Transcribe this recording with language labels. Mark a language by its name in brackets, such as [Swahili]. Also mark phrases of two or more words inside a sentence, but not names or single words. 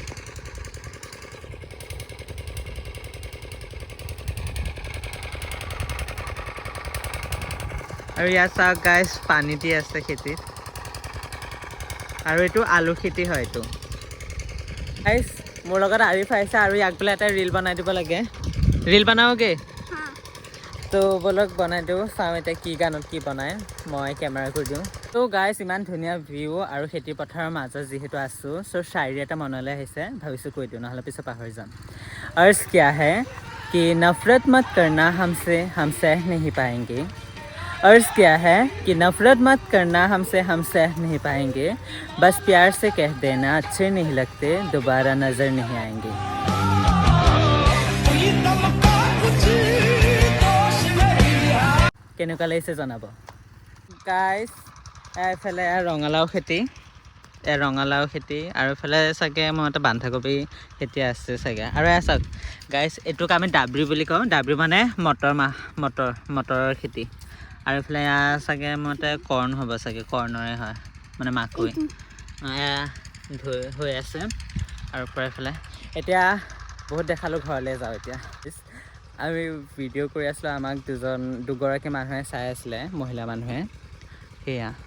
[Assamese] আৰু ইয়াত চাওক গাইজ পানী দি আছে খেতিত আৰু এইটো আলু খেতি হয় এইটো গাইজ মোৰ লগত আৰিফ আহিছে আৰু ইয়াক বোলে এটা ৰীল বনাই দিব লাগে ৰীল বনাওগে তো বলক বনাই দিওঁ চাওঁ এতিয়া কি গানত কি বনায় মই কেমেৰা কৰি দিওঁ তো গাইজ ইমান ধুনীয়া ভিউ আৰু খেতি পথাৰৰ মাজত যিহেতু আছোঁ চ' শায়ৰী এটা মনলৈ আহিছে ভাবিছোঁ কৈ দিওঁ নহ'লে পিছত পাহৰি যাম [Hindi] अर्ज क्या है कि नफ़रत मत करना हमसे हम सह नहीं पाएंगे अर्ज क्या है कि नफ़रत मत करना हमसे हम सह नहीं पाएंगे बस प्यार से कह देना अच्छे नहीं लगते दोबारा नज़र नहीं आएंगे [Assamese] কেনেকুৱা লাগিছে জনাব গাইজ এইফালে ৰঙালাও খেতি ৰঙালাও খেতি আৰু এইফালে চাগে মই এটা বন্ধাকবি খেতি আছে চাগে আৰু এয়া চাওক গাইজ এইটোক আমি ডাবৰি বুলি কওঁ ডাবৰি মানে মটৰৰ খেতি আৰু এইফালে এয়া চাগে মতে কৰ্ণ হ'ব চাগে কৰ্ণৰে হয় মানে মাকৈ এয়া হৈ আছে আৰু পৰা এইফালে এতিয়া বহুত দেখালোঁ ঘৰলৈ যাওঁ এতিয়া আমি ভিডিঅ' কৰি আছিলোঁ আমাক দুগৰাকী মানুহে চাই আছিলে মহিলা মানুহে সেয়া